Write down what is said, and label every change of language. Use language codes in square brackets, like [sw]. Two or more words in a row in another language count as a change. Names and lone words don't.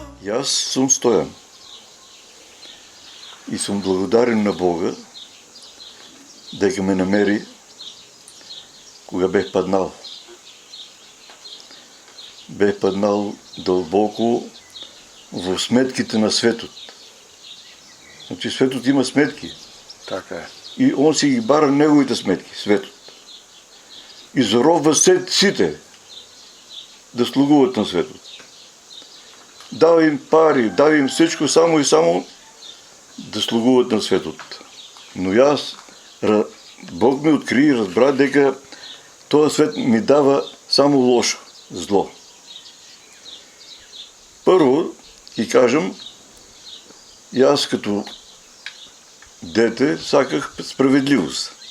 [bg] И аз съм Стоян и съм благодарен на Бога, дека ме намери кога бех паднал. Бех паднал дълбоко в сметките на светот. Значи светот има сметки. Така е. [mk] И он си ги бара неговите сметки, светот. И заробва сите да слугуват на светот. [bg] Дава им пари, дава им всичко, само и само да слугуват на светот. Но аз, Бог ми откри и разбра дека този свет ми дава само лошо, зло. Първо, и кажем, и аз като дете саках справедливост.